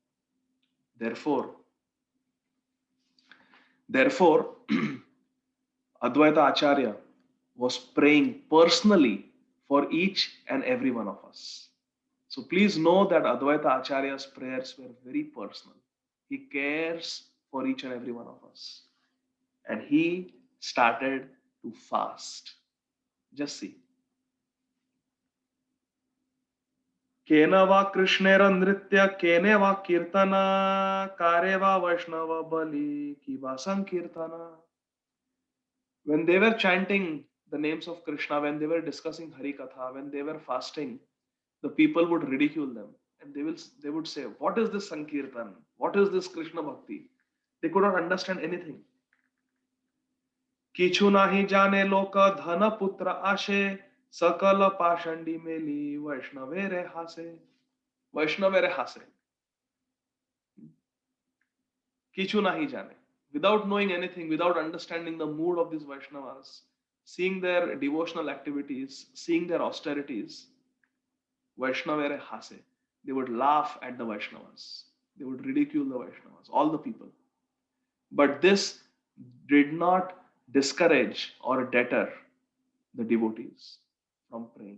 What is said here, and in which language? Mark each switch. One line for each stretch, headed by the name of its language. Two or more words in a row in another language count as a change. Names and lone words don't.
English: Therefore, Advaita Acharya was praying personally for each and every one of us. So please know that Advaita Acharya's prayers were very personal. He cares for each and every one of us. And he started to fast. Just see.
Bangla: কেন বা কৃষ্ণের নৃত্য, কেনে বা কীর্তন, কারে বা বৈষ্ণব বলি, কি বা সংকীর্তন.
English: When they were chanting the names of Krishna, when they were discussing Hari Katha, when they were fasting, the people would ridicule them and they would say, what is this Sankirtan? What is this Krishna Bhakti? They could not understand anything.
Bangla: কিছু নাহি জানে লোক ধন পুত্র আশে, সকল পাষণ্ডী মেলি বৈষ্ণবেরে হাসে. বৈষ্ণবেরে হাসে। কিছু নাহি জানে.
English: Without knowing anything, without understanding the mood of these Vaishnavas, seeing their devotional activities, seeing their austerities,
Bangla: বৈষ্ণবেরে হাসে.
English: They would laugh at the Vaishnavas. They would ridicule the Vaishnavas, all the people. But this did not discourage or deter the devotees from praying.